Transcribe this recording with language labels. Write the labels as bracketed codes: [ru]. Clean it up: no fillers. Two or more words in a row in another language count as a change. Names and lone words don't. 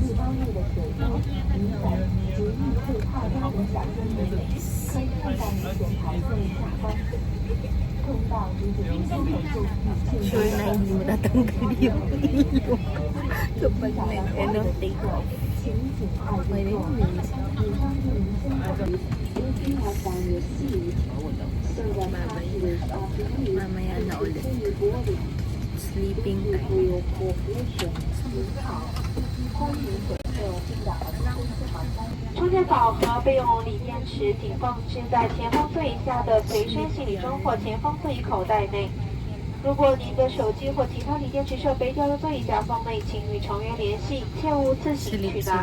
[tl] Sure na hindi mo tatanggal yung ilong kapag [en] take off. [tl] Okay na yun. Mamaya na ulit. [en] Sleeping time. [zh] 充电宝和备用锂电池仅放置在前方座椅下的随身行李中或前方座椅口袋内。如果您的手机或其他锂电池设备掉入座椅夹缝内，请与成员联系，切勿自行取拿。